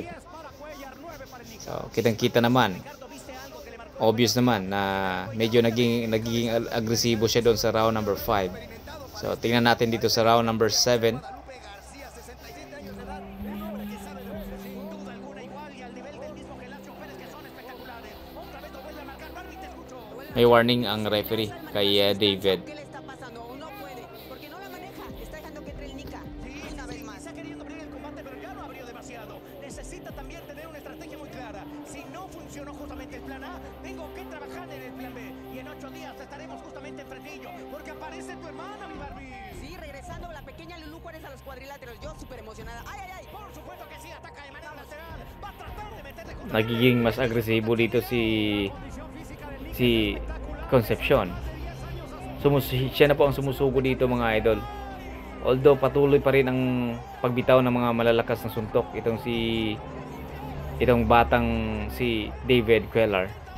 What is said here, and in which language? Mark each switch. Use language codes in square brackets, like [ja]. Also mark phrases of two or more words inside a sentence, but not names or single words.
[tl] So kitang-kita naman, obvious naman na medyo nagiging agresibo siya doon sa [en] round number [tl] 5. So tingnan natin dito sa [en] round number [tl] 7. May warning ang referee kay David. [es] ¿Qué le está pasando? No puede, porque no la maneja. Está dejando que entre el Nika. Una vez más. Está queriendo abrir el combate, pero ya lo abrió demasiado. Necesita también tener una estrategia muy clara. Si no funcionó justamente el plan A, tengo que trabajar en el plan B. Y en 8 días estaremos justamente en Fresnillo, porque aparece tu hermana, mi Barbie. Sí, regresando la pequeña Lulú Juárez a los cuadriláteros. Yo súper emocionada. ¡Ay, ay, ay! Por supuesto que sí, ataca de manera lateral. Va a tratar de meterle con... [tl] Nagiging mas agresibo dito si Concepcion. Siya na po ang sumusugo dito mga idol. Although patuloy pa rin ang pagbitaw ng mga malalakas na suntok itong batang si David Cuellar.